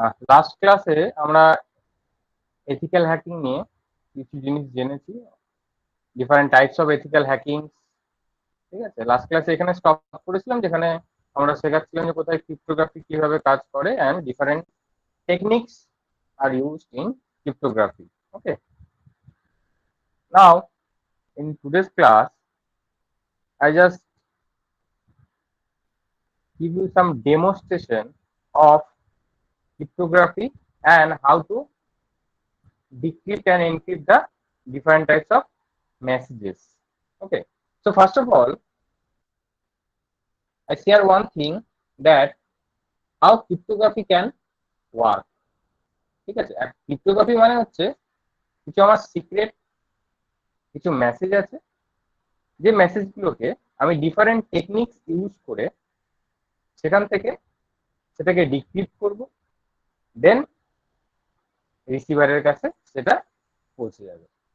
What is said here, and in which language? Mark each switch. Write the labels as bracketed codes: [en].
[bn] Last ক্লাসে আমরা ethical hacking নিয়ে কিছু জিনিস জেনেছি, different types of ethical hacking. ঠিক আছে, লাস্ট ক্লাসে এখানে স্টপ করেছিলাম, যেখানে আমরা শেখাচ্ছিলাম যে কোথায় ক্রিপ্টোগ্রাফি কিভাবে কাজ করে [en] And different techniques are used in cryptography. Okay, now in today's class I just give you some demonstration of cryptography and how to decrypt and encrypt the different types of messages. Okay, so first of all I share one thing, that how cryptography can work. [bn] ঠিক আছে, cryptography মানে হচ্ছে কিছু আমার secret কিছু message আছে, যে মেসেজগুলোকে আমি ডিফারেন্ট টেকনিক্স ইউজ করে সেখান থেকে সেটাকে ডিক্রিপ্ট করব, দেন রিসিভারের কাছে সেটা পৌঁছে যাবে।